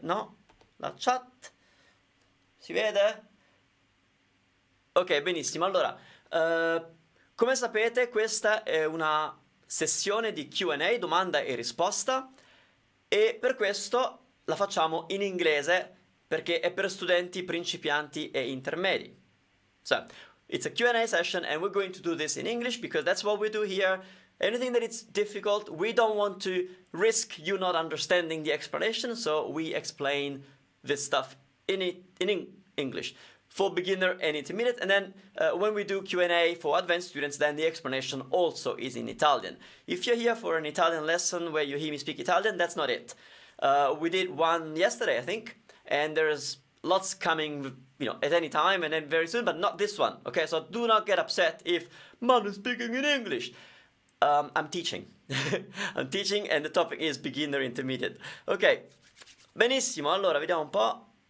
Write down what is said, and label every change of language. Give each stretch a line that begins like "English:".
Italian: No, la chat. Si vede? Ok, benissimo. Allora, come sapete, questa è una sessione di Q&A, domanda e risposta, e per questo la facciamo in inglese, perché è per studenti principianti e intermedi.
English: So, it's a Q&A session and we're going to do this in English because that's what we do here. Anything that is difficult, we don't want to risk you not understanding the explanation, so we explain this stuff in English for beginner and intermediate, and then when we do Q&A for advanced students, then the explanation also is in Italian. If you're here for an Italian lesson where you hear me speak Italian, that's not it. We did one yesterday, I think, and there's lots coming, you know, at any time and then very soon, but not this one, okay? So do not get upset if Manu is speaking in English. I'm teaching. I'm teaching and the topic is beginner intermediate.
Italian: Ok, benissimo, allora vediamo un po'.